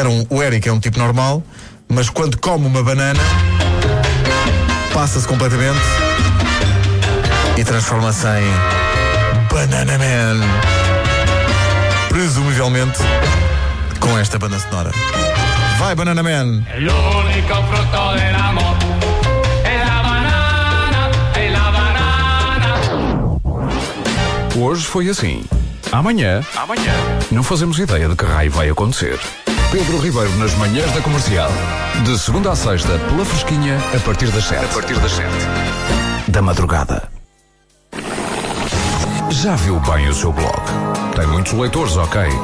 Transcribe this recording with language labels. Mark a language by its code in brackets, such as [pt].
[pt] O Eric é um tipo normal, mas quando come uma banana, passa-se completamente e transforma-se em Banana Man, presumivelmente com esta banda sonora. Vai, Banana Man! [it] L'unico frutto dell'amor è la banana, è la banana. [pt] Hoje foi assim. Amanhã, não fazemos ideia de que raio vai acontecer. Pedro Ribeiro nas manhãs da comercial. De segunda à sexta, pela fresquinha, a partir das 7. A partir das 7. Da madrugada. Já viu bem o seu blog? Tem muitos leitores, ok?